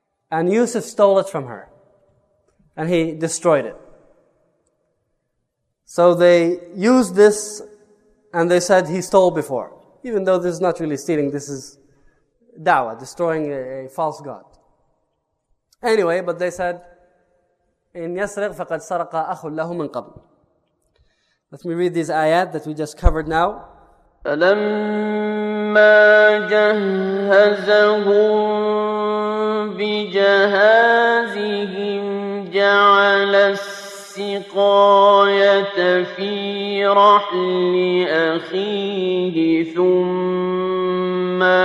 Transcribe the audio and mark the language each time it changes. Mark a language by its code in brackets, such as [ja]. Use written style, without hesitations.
[en] And Yusuf stole it from her. And he destroyed it. So they used this and they said he stole before. Even though this is not really stealing, this is da'wah, destroying a false god. Anyway, but they said, [ar] إن يسرق فقد سرق أخ له من قبل. [en] Let me read these ayat that we just covered now. [ar] فلما جهزهم بجهازهم جعل السقاية في رحل أخيه ثم